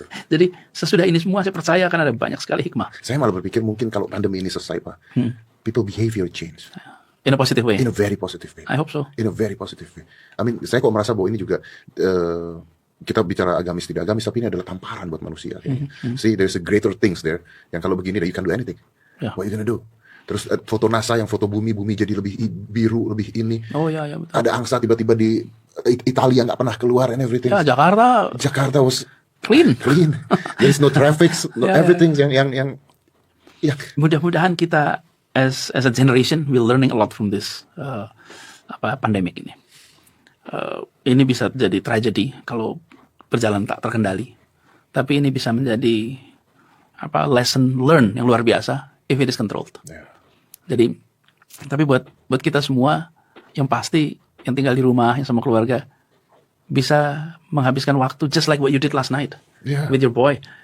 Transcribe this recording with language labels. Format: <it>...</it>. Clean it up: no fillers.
<id>Jadi sesudah ini semua saya percaya akan ada banyak sekali hikmah. Saya malah berpikir mungkin kalau pandemi ini selesai, Pak,</id> <en>people behavior change. In a positive way. In a very positive way. I hope so. In a very positive way. I mean,</en> <id>saya kok merasa bahwa ini juga kita bicara agamis tidak agamis, tapi ini adalah tamparan buat manusia.</id> <en>See, there's a greater things there.</en> <id>Yang kalau begini,</id> <en>you can do anything. What you gonna do?</en> <id>Terus foto NASA yang foto bumi jadi lebih biru, lebih ini. Oh ya betul. Ada angsa tiba-tiba di Italia nggak pernah keluar</id> <en>and everything.</en> <id>Ya, Jakarta</id> <en>was clean. There's no traffic, everything</en> <id>yang ya. Mudah-mudahan kita</id> <en>as a generation we're learning a lot from this pandemic</en> <id>ini. Ini bisa jadi tragedi kalau berjalan tak terkendali. Tapi ini bisa menjadi</id> <en>lesson learn</en> <id>yang luar biasa</id> <en>if it is controlled.</en> <id>Jadi, tapi buat kita semua yang pasti yang tinggal di rumah yang sama keluarga bisa menghabiskan waktu</id> <en>just like what you did last night with your boy.</en>